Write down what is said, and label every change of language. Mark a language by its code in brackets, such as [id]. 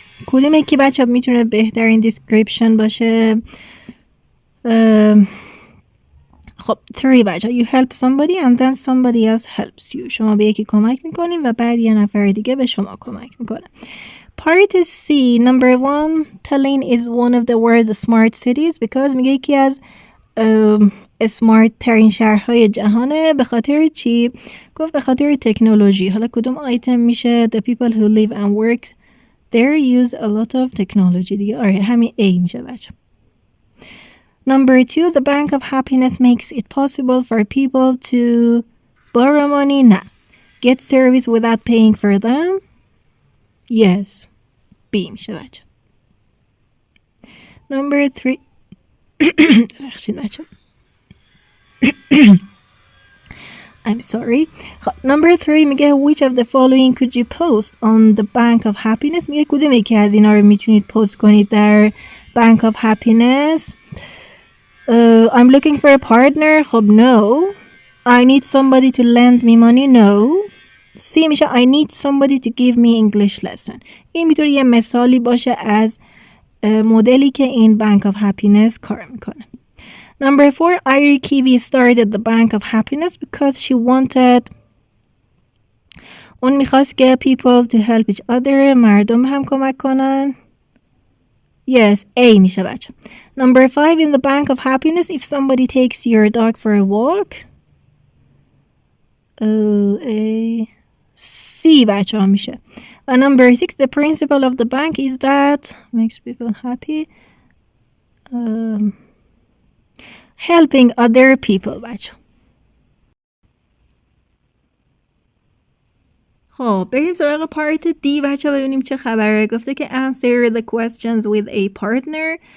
[fa] کدوم یکی بچه میتونه بهترین دیسکریپشن باشه؟ خب 3 بچه. [en] You help somebody and then somebody else helps you. [fa] شما به یکی کمک میکنین و بعد یه نفر دیگه به شما کمک میکنه. [en] Part C, number 1, Tallinn is one of the world's smart cities because [fa] میگه یکی از اسمارت ترین شهرهای جهانه. به خاطر چی؟ گفت به خاطر تکنولوژی. حالا کدوم آیتم میشه؟ [en] The people who live and work there use a lot of technology. [fa] دیگه آره همین A میشه بچه. [en] Number 2, the Bank of Happiness makes it possible for people to borrow money. [fa] نه. [en] Get service without paying for them. Yes. [fa] B میشه بچه. [en] Number 3 [fa] بخشید بچه. [en] I'm sorry. Number 3 میگه which of the following could you post on the Bank of Happiness. [fa] میگه کدوم یکی از اینا رو میتونید پست کنید در Bank of Happiness. [en] I'm looking for a partner. [fa] خب [en] no. I need somebody to lend me money. No. C [fa] میشه [en] I need somebody to give me English lesson. [fa] این میتونه یه مثالی باشه از مدلی که این Bank of Happiness کار میکنه. [en] Number 4, Iri Kiwi started the Bank of Happiness because she wanted [fa] اون میخواست که [en] people to help each other [fa] مردم هم کمک کنن. [en] Yes, [fa] A میشه بچه. [en] Number 5, in the Bank of Happiness, if somebody takes your dog for a walk. [fa] A C بچه ها میشه. [en] And number 6, the principle of the bank is that makes people happy. Helping other people [fa] بچه. خب بریم سراغ پارت دی بچه ببینیم چه خبره. گفته که [en] answer the questions with a partner.